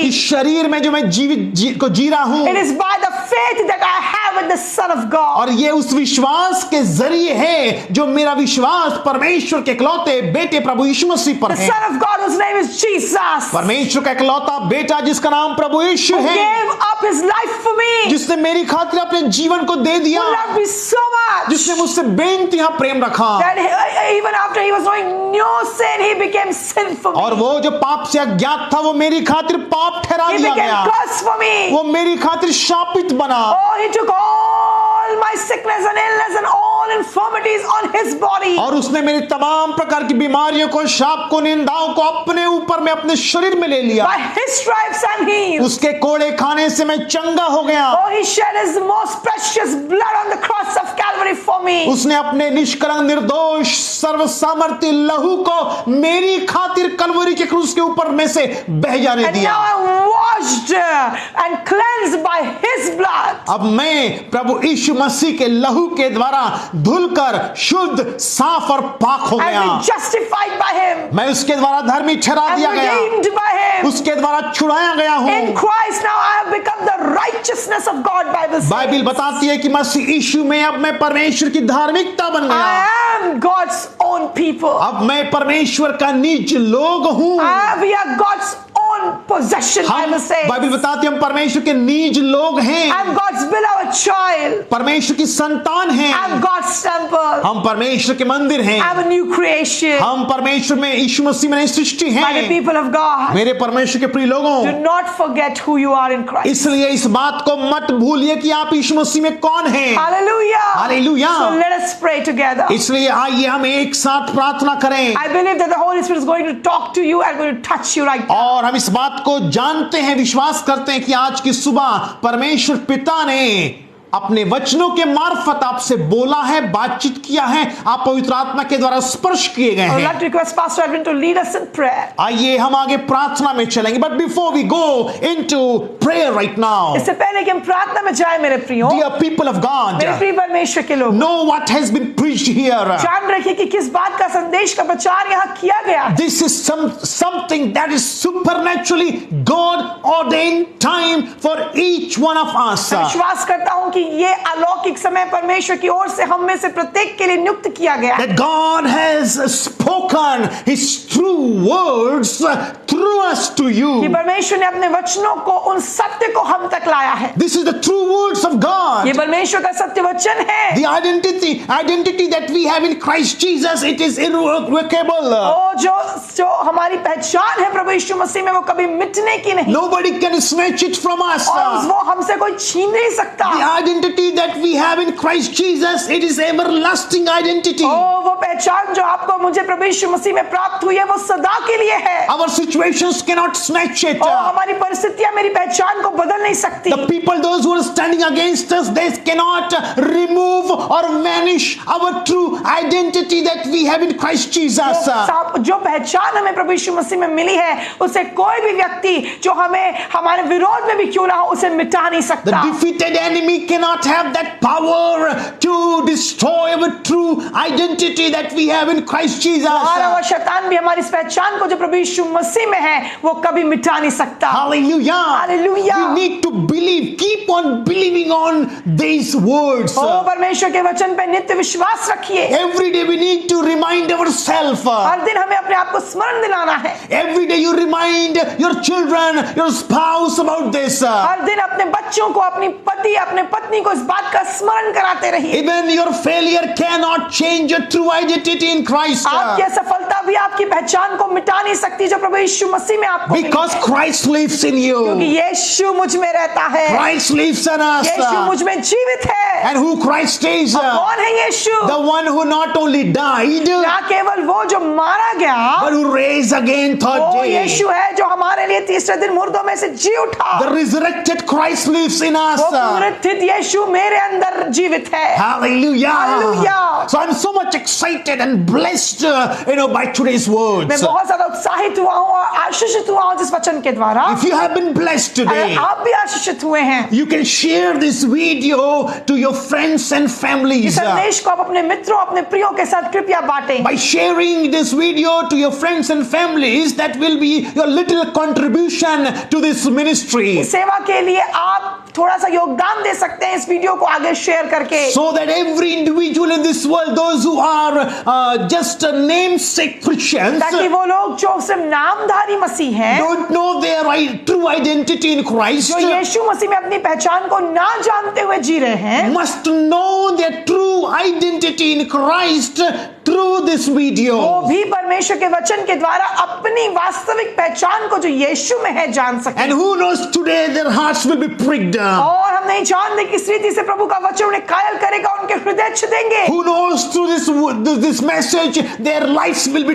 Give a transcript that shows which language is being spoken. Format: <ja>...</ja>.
<hi>इस शरीर में जो मैं को जी रहा हूँ,</hi> <en>it is by the faith that I have in the Son of God.</en> <hi>और ये उस विश्वास के जरिए है जो मेरा विश्वास परमेश्वर के इकलौते बेटे प्रभु यीशु मसीह पर</hi> <en>The</en> <hi>है।</hi> <en>Son of God whose name is Jesus, who</en> <hi>परमेश्वर का इकलौता बेटा जिसका नाम प्रभु यीशु है,</hi> <en>gave up his life for me,</en> <hi>जिसने मेरी खातिर अपने जीवन को दे दिया,</hi> <en>who loved me so much</en> <hi>जिसने मुझसे बेइंतहा प्रेम रखा,</hi> <en>that even after he was knowing no sin, he became sin for me.</en> <hi>और वो जो पाप से अज्ञात था वो मेरी खातिर पाप ठहरा</hi> <en>He</en> <hi>दिया</hi> <en>became</en> <hi>गया,</hi> <en>cursed for me.</en> <hi>वो मेरी खातिर शापित बना।</hi> <en>Oh, he took all my sickness and illness and all infirmities on his body.</en> <hi>और उसने मेरी तमाम प्रकार की बीमारियों को, शाप को, निंदाओं को अपने ऊपर में अपने शरीर में ले लिया।</hi> <en>By his stripes I'm healed.</en> <hi>उसके कोड़े खाने से मैं चंगा हो गया।</hi> <en>Oh, he shed his most precious blood on the cross of Calvary for me.</en> <hi>उसने अपने निष्कलंक निर्दोष सर्व सामर्थ्य लहू को मेरी खातिर कलवरी के क्रूस के ऊपर में से बह जाने</hi> <en>And</en> <hi>दिया।</hi> <en>now I'm washed and cleansed by his blood.</en> <hi>अब मैं प्रभु यीशु मसीह के लहू के द्वारा धुलकर शुद्ध, साफ और पाक हो</hi> <en>I've</en> <hi>गया।</hi> <en>been justified by him.</en> <hi>मैं उसके द्वारा धर्मी ठहरा</hi> <en>I'm</en> <hi>दिया गया,</hi> <en>redeemed by him.</en> <hi>उसके द्वारा छुड़ाया गया</hi> <en>In</en> <hi>हूँ।</hi> <en>Christ now I have become the righteousness of God. Bible says.</en> <hi>Bible बताती है कि मसीह यीशु में अब मैं परमेश्वर की धार्मिकता बन गया।</hi> <en>I am God's own people.</en> <hi>अब मैं परमेश्वर का निज लोग हूँ।</hi> <en>We are God's own possession.</en> <hi>हम</hi> <en>Bible says.</en> <hi>बाइबिल बताती है हम परमेश्वर के निज लोग हैं,</hi> <en>I'm God's beloved child.</en> <hi>परमेश्वर की संतान हैं,</hi> <en>I'm God's temple.</en> <hi>हम परमेश्वर के मंदिर हैं,</hi> <en>I'm a new creation.</en> <hi>हम परमेश्वर में यीशु मसीह में नई सृष्टि</hi> <en>By the</en> <hi>हैं।</hi> <en>people of God.</en> <hi>मेरे परमेश्वर के प्रिय</hi> <en>Do</en> <hi>लोगों,</hi> <en>not forget who you are in Christ.</en> <hi>इसलिए इस बात को मत भूलिए कि आप यीशु मसीह में कौन हैं।</hi> <en>Hallelujah. Hallelujah. So let us pray together.</en> <hi>इसलिए आइए हम एक साथ प्रार्थना करें,</hi> <en>I believe that the Holy Spirit is going to talk to you and going to touch you right now.</en> <hi>और हम इस बात को जानते हैं, विश्वास करते हैं कि आज की सुबह परमेश्वर पिता ने अपने वचनों के मार्फत आपसे बोला है, बातचीत किया है, आप पवित्र आत्मा के द्वारा स्पर्श किए गए</hi> <en>I would</en> <hi>हैं।</hi> <en>like to request Pastor Edwin to lead us in prayer.</en> <hi>आइए हम आगे प्रार्थना में चलेंगे,</hi> <en>but before we go into prayer right now,</en> <hi>इससे पहले कि हम प्रार्थना में जाएं मेरे प्रियो,</hi> <en>dear people of God,</en> <hi>मेरे प्रिय परमेश्वर के लोग,</hi> <en>Know what has been preached here.</en> <hi>जान रखिए कि किस बात का संदेश का प्रचार यहाँ किया गया है।</hi> <en>This is something that is supernaturally God ordained time for each one of us.</en> <hi>मैं विश्वास करता हूँ कि ये अलौकिक समय परमेश्वर की ओर से हम में से प्रत्येक के लिए नियुक्त किया गया है।</hi> <en>That God has spoken His true words through us to</en> <hi>कि</hi> <en>you.</en> <hi>परमेश्वर ने अपने वचनों को, उन सत्य को हम तक लाया है।</hi> <en>This is the true words of God.</en> <hi>ये परमेश्वर का सत्य वचन है।</hi> <en>The identity that we have in Christ Jesus, it is irrevocable.</en> <hi>ओ जो हमारी पहचान है प्रभु यीशु मसीह में, वो कभी मिटने की नहीं।</hi> <en>Nobody can snatch it from us.</en> <hi>और वो हमसे कोई छीन नहीं सकता।</hi> <en>The identity that we have in Christ Jesus, it is everlasting identity.</en> <hi>ओ वो पहचान जो आपको मुझे प्रभु यीशु मसीह में प्राप्त हुई है, वो सदा के लिए है।</hi> <en>Our situations cannot snatch it.</en> <hi>ओ हमारी परिस्थितियां मेरी पहचान को बदल नहीं सकती।</hi> <en>The people, those who are standing against us, they cannot remove or vanish our true identity that we have in Christ Jesus.</en> <hi>जो पहचान हमें प्रभु यीशु मसीह में मिली है, उसे कोई भी व्यक्ति जो हमें हमारे विरोध में भी क्यों ना हो, उसे मिटा नहीं</hi> <en>The</en> <hi>सकता।</hi> <en>defeated enemy cannot have that power to destroy our true identity that that we have in Christ Jesus.</en> <hi>हारा हुआ शैतान भी हमारी इस पहचान को जो प्रभु यीशु मसीह में है वो कभी मिटा नहीं सकता।</hi> <en>Hallelujah. Hallelujah. We need to believe. Keep on believing on these words.</en> <hi>ओ परमेश्वर के वचन पे नित्य विश्वास रखिए।</hi> <en>Every day we need to remind ourselves.</en> <hi>हर दिन हमें अपने आप को स्मरण दिलाना है।</hi> <en>Every day you remind your children, your spouse about this.</en> <hi>हर दिन अपने बच्चों को, अपनी पति, अपने पत्नी को इस बात का स्मरण कराते रहिए।</hi> <en>Even your failure cannot change your true identity in Christ.</en> <hi>आपकी असफलता भी आपकी पहचान को मिटा नहीं सकती जो प्रभु यीशु मसीह में आपको मिली</hi> <en>Because</en> <hi>है।</hi> <en>Christ lives in</en> <hi>क्योंकि</hi> <en>you.</en> <hi>यीशु मुझ में रहता है।</hi> <en>Christ lives in us.</en> <hi>यीशु मुझ में जीवित है।</hi> <en>And who Christ is?</en> <hi>कौन है यीशु?</hi> <en>The one who not only died,</en> <hi>ना केवल वो जो मारा गया,</hi> <en>but who raised again third</en> <hi>वो</hi> <en>day.</en> <hi>यीशु है जो हमारे लिए तीसरे दिन मुर्दों में से जी उठा।</hi> <en>The resurrected Christ lives in us.</en> <hi>वो पुनरुत्थित यीशु मेरे अंदर जीवित है।</hi> <en>Hallelujah. Hallelujah. So I'm so much excited and blessed, by today's words.</en> <hi>मैं बहुत ज्यादा उत्साहित हुआ हूँ और आशीषित हुआ हूँ जिस वचन के द्वारा।</hi> <en>If you have been blessed</en> <hi>अगर</hi> <en>today,</en> <hi>आप भी आशीषित हुए हैं,</hi> <en>you can share this video to your friends and</en> <hi>इस</hi> <en>families.</en> <hi>संदेश को आप अपने मित्रों, अपने प्रियों के साथ कृपया बांटें।</hi> <en>By sharing this video to your friends and families, that will be your little contribution to this ministry.</en> <hi>इस सेवा के लिए आप थोड़ा सा योगदान दे सकते हैं इस वीडियो को आगे शेयर करके।</hi> <en>So that every individual in this world, those who are just namesake Christians,</en> <hi>ताकि वो लोग जो सिर्फ नामधारी मसीह हैं,</hi> <en>don't know their true identity in Christ,</en> <hi>जो यीशु मसीह में अपनी पहचान को ना जानते हुए जी रहे हैं,</hi> <en>must know their true identity in Christ through this video.</en> <hi>वो भी परमेश्वर के वचन के द्वारा अपनी वास्तविक पहचान को जो यीशु में है जान सके।</hi> <en>And who knows, today their hearts will be pricked.</en> <hi>और हम नहीं जानते किस रीति से प्रभु का वचन उन्हें कायल करेगा, उनके हृदय छिदेंगे।</hi> <en>Who knows, through this message their lives will be</en>